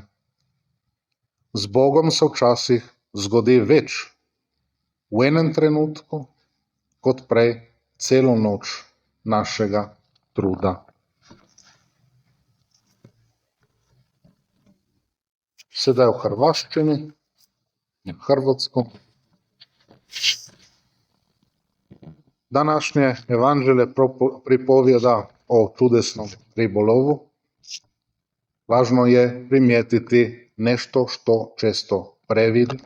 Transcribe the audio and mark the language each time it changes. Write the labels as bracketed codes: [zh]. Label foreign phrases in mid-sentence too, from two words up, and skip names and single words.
[sl] Z Bogom se včasih zgodi več v enem trenutku, kot prej celo noč našega truda. Sedaj v hrvaščini, [hr] hrvatsko. Današnje evanđelje pripovjeda o čudesnom ribolovu. Važno je primijetiti nešto što često previdi.